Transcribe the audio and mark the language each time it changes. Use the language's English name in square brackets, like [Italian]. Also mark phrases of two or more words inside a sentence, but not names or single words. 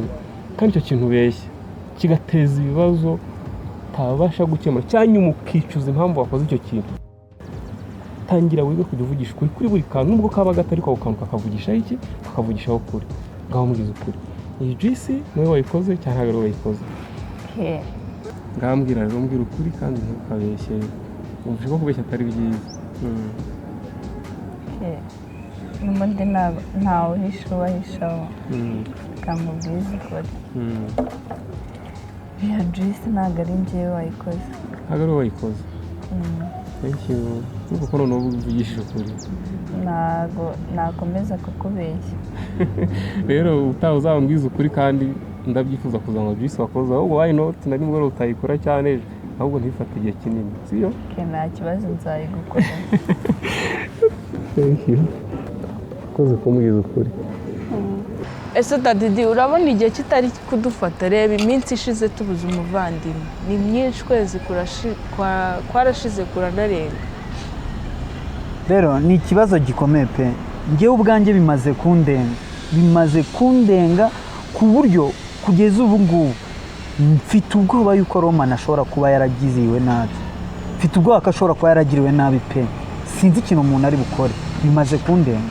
[Kinyarwanda] kandi icyo kintu ubeshya kigateza ibibazo utabasha gukemura cyangwa ukicuza impamvu wakoze icyo kintu tangira wige kujya uvugisha ukuri kuri buri kantu nubwo kaba gatari ko kantu kakavugishaho iki kakavugishaho ukuri ngaho mbwiza ukuri iyi juice niwe wayikoze cyangwa ntabwo ari wayikoze ngambwira rero mbwira ukuri kandi ntukabeshye umva ko kubeshya atari byiza n'ubundi ntawe uhisha ubahishaho kamubwiza ukuri iyo juice ntabwo ari njyewe wayikoze ntabwo ari wayikoze [English] thank you [Kinyarwanda] nuko ko noneho uvugishije ukuri ntabwo nakomeza kukubeshya rero utaha uzambwiza ukuri kandi ndabyifuza kuzanywa juice wakoze ahubwo [English] why not [Kinyarwanda] na nimwe utayikora cyane ejo ahubwo ntifate igihe kinini siyo nta kibazo nzayigukora [English] thank you [Kinyarwanda] koze kumbwiza ukuri ese Dadidi urabona igihe kitari kudufata reba iminsi ishize tubuze umuvandimwe ni myinshi kwezi kwarashize kuranarenga rero ni ikibazo gikomeye pe njyewe ubwanjye bimaze kundenga ku buryo kugeza ubu ngubu mfite ubwoba yuko Roman ashobora kuba yaragiriwe nabi mfite ubwoba ko ashobora kuba yaragiriwe nabi pe sinzi ikintu umuntu ari bukore bimaze kundenga